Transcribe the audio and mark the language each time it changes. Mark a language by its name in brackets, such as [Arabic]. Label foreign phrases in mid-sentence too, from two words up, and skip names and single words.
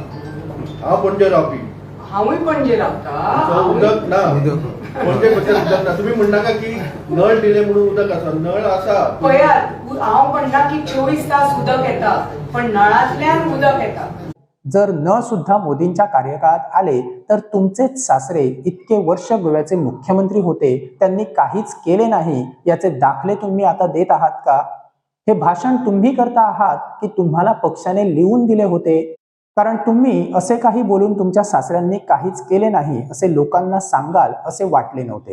[Konkani] हांव पणजे रावपी, हांवूय पणजे रावता, उदक ना पणजे भितर उदक ना। तुम्ही म्हणनाका की नळ दिले म्हणून उदक आसा, नळ आसा। पळयात हांव म्हणटा की 24 तास उदक येता, पण नळांतल्यान उदक येता। [Marathi] जर न सुद्धा मोदींच्या कार्यकाळात आले तर तुमचेच सासरे इतके वर्ष गोव्याचे मुख्यमंत्री होते, त्यांनी काहीच केले नाही याचे दाखले तुम्ही आता देत आहात का? हे भाषण तुम्ही करता आहात की तुम्हाला पक्षाने लिहून दिले होते? कारण तुम्ही असे काही बोलून तुमच्या सासऱ्यांनी काहीच केले नाही असे लोकांना सांगाल असे वाटले नव्हते।